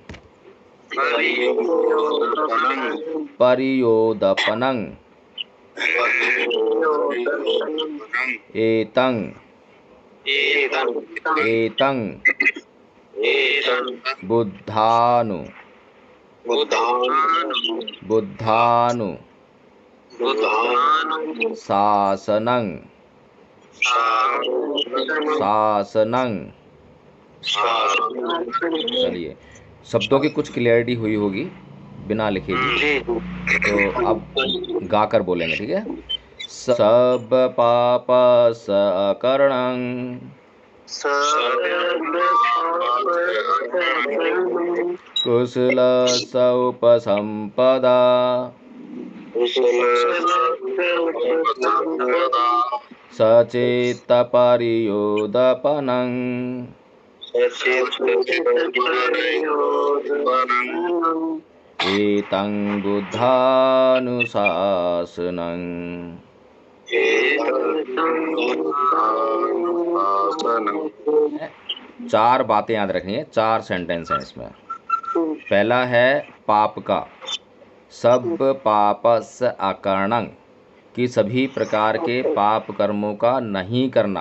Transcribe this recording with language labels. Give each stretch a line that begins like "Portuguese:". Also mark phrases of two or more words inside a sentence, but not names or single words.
Pali: परियोदपनं एतं एतं बुद्धानु बुद्धानु शासनं शासनं।
Hindi: चलिए, शब्दों की कुछ क्लियरिटी हुई होगी बिना लिखे भी, तो अब गाकर बोलेंगे, ठीक है।
Pali: सब पापस अकर्णं कुशलस् उपसंपदा सचेत परियोदपनं एतं बुद्धानुशासनं।
Hindi: चार बातें याद रखनी है, चार सेंटेंस हैं इसमें। पहला है पाप का,
Pali: सब पापस अकर्णं,
Hindi: कि सभी प्रकार के पाप कर्मों का नहीं करना।